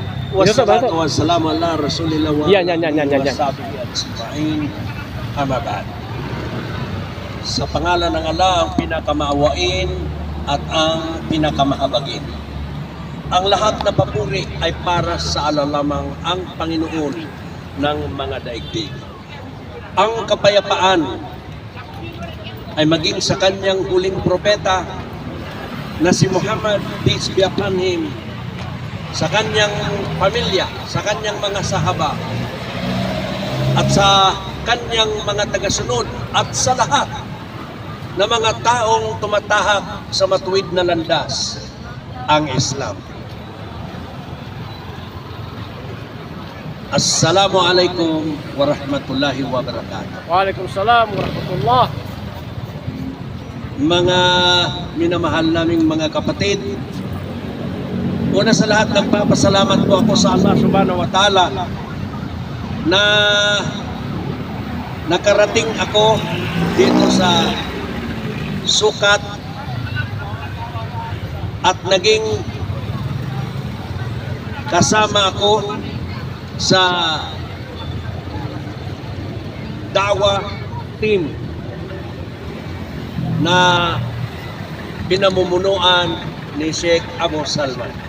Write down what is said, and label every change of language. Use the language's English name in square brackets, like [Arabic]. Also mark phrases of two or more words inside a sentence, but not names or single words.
[Arabic] والصلاة والسلام على رسول الله و [Filipino] Yan. [Arabic] وصحبه أجمعين. أما بعد. [Filipino] Sa pangalan ng Allah, ang pinakamaawain at ang pinakamahabagin. Ang lahat na papuri ay para sa Allah lamang, ang Panginoon ng mga daigdig. Ang kapayapaan ay maging sa kanyang huling propeta na si Muhammad, [English] peace be upon him, [Filipino] sa kanyang pamilya, sa kanyang mga sahaba, at sa kanyang mga tagasunod, at sa lahat na mga taong tumatahak sa matuwid na landas, ang Islam. [Arabic] السلام عليكم ورحمة الله وبركاته. وعليكم السلام ورحمة الله. [Filipino] Mga minamahal naming mga kapatid, una sa lahat, nagpapasalamat po ako sa Allah [Arabic] سبحانه وتعالى [Filipino] na nakarating ako dito sa sukat at naging kasama ako sa da'wah team na pinamumunuan ni Sheikh Abu Salman.